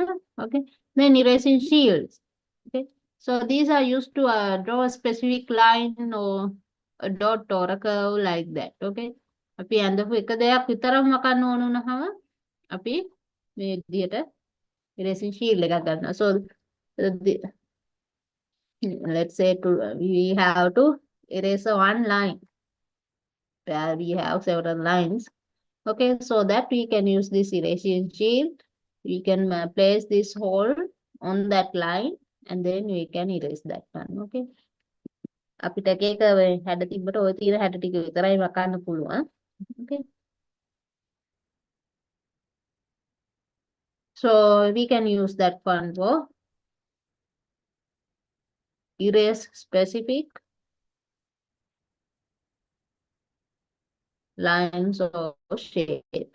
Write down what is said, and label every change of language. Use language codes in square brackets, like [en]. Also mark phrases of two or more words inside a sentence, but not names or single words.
[en] Okay, then erasing shields. Okay, so these are used to draw a specific line or a dot or a curve like that. [si] Okay, අපි ඇඳපු එක දෙයක් විතරක් මකන්න ඕන වුණාම අපි මේ විදිහට [en] erasing shield [si] එකක් ගන්නවා. [en] So let's say we have to erase one line where we have several lines. Okay, so that we can use this erasing shield. We can place this hole on that line and then we can erase that one. Okay. [si] අපිට එක එක හැඩ තිබ්බට ඔය තියෙන හැඩ ටික විතරයි වකන්න පුළුවන්. [en] Okay. So we can use that one for erase specific lines or shapes.